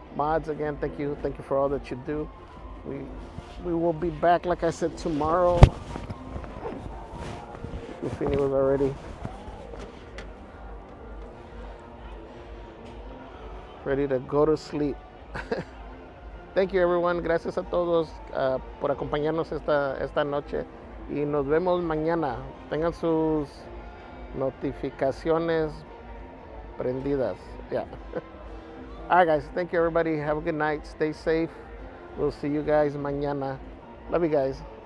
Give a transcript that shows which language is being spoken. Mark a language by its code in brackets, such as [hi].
[en] Mods, again, thank you for all that you do. We will be back, like I said, tomorrow. Goofini was already ready to go to sleep. Thank you, everyone. [es] Gracias a todos por acompañarnos esta noche. Y nos vemos mañana. Tengan sus notificaciones prendidas. [en] Yeah. All right, guys. Thank you, everybody. Have a good night. Stay safe. We'll see you guys mañana. Love you guys.